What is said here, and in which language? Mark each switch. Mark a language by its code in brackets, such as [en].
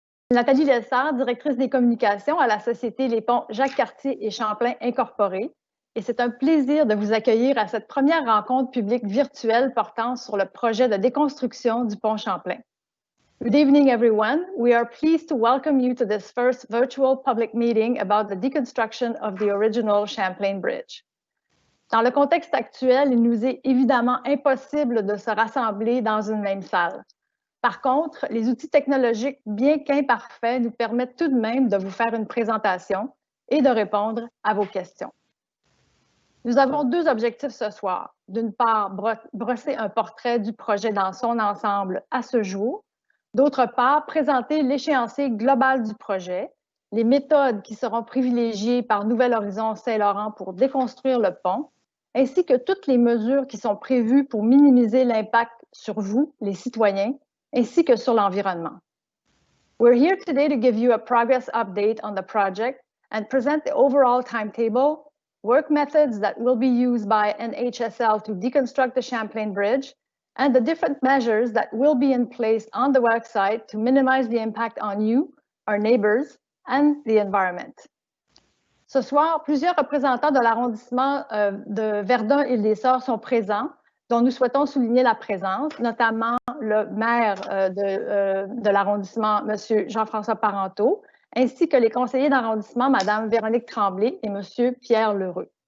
[fr] Nathalie Lessard, directrice des communications à la Société Les Ponts Jacques-Cartier et Champlain Incorporée. Et c'est un plaisir de vous accueillir à cette première rencontre publique virtuelle portant sur le projet de déconstruction du pont Champlain. [en] Good evening, everyone. We are pleased to welcome you to this first virtual public meeting about the deconstruction of the original Champlain Bridge. [fr] Dans le contexte actuel, il nous est évidemment impossible de se rassembler dans une même salle. Par contre, les outils technologiques, bien qu'imparfaits, nous permettent tout de même de vous faire une présentation et de répondre à vos questions. Nous avons deux objectifs ce soir. D'une part, brosser un portrait du projet dans son ensemble à ce jour. D'autre part, présenter l'échéancier global du projet, les méthodes qui seront privilégiées par Nouvel Horizon Saint-Laurent pour déconstruire le pont, ainsi que toutes les mesures qui sont prévues pour minimiser l'impact sur vous, les citoyens, ainsi que sur l'environnement. [en] We're here today to give you a progress update on the project and present the overall timetable, work methods that will be used by NHSL to deconstruct the Champlain Bridge, and the different measures that will be in place on the website to minimize the impact on you, our neighbors, and the environment. [fr] Ce soir, plusieurs représentants de l'arrondissement de Verdun-Île-des-Sœurs sont présents, dont nous souhaitons souligner la présence, notamment le maire de l'arrondissement, M. Jean-François Parenteau, ainsi que les conseillers d'arrondissement, Mme Véronique Tremblay et M. Pierre Lheureux.